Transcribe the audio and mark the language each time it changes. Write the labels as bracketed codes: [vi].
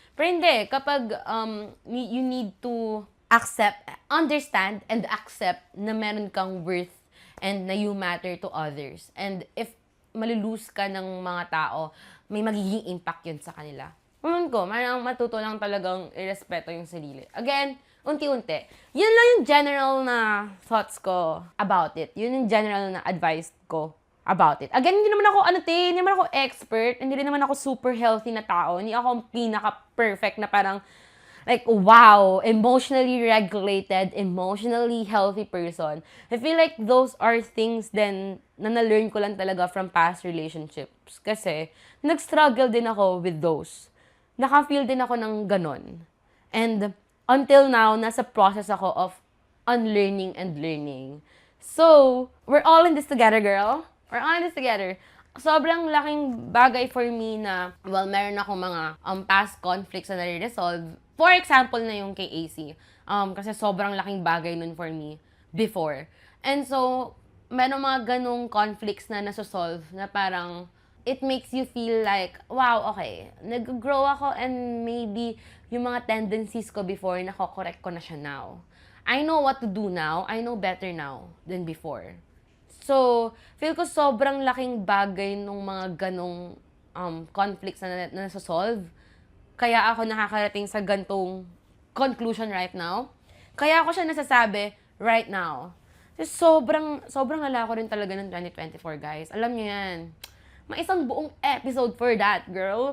[tl] Pero hindi, kapag [en] you need to understand and accept [tl] na meron kang [en] worth and na you matter to others. [tl] And if malulose ka ng mga tao, may magiging impact yun sa kanila. Parang matuto lang talagang irespeto yung sarili. Again, unti-unti. Yun lang yung general na thoughts ko about it. Yun yung general na advice ko about it. Again, hindi naman ako expert, hindi rin naman ako super healthy na tao, hindi ako pinaka-perfect na parang, [en] like, wow, emotionally regulated, emotionally healthy person. I feel like those are things then [tl] na na-learn ko lang talaga [en] from past relationships. [tl] Kasi, nag-struggle din ako with those. Naka-feel din ako ng ganon. And, [en] until now, [tl] nasa process ako [en] of unlearning and learning. So, we're all in this together, girl. We're all in this together. [tl] Sobrang laking bagay for me na, well, meron akong mga past conflicts na nare-resolve. For example na yung kay AC. Kasi sobrang laking bagay nun for me before. And so, meron mga ganong conflicts na nasosolve na parang, [en] it makes you feel like, wow, okay, [tl] nag-grow ako and maybe yung mga tendencies ko before, nako-correct ko na siya now. [en] I know what to do now. I know better now than before. [tl] So, feel ko sobrang laking bagay nung mga ganong conflicts na nasosolve. Kaya ako nakakarating sa gantong conclusion [en] right now. [tl] Kaya ako siya nasasabi [en] right now. [tl] So, sobrang ala ko rin talaga ng 2024, guys. Alam niyo yan. May isang buong episode [en] for that, girl.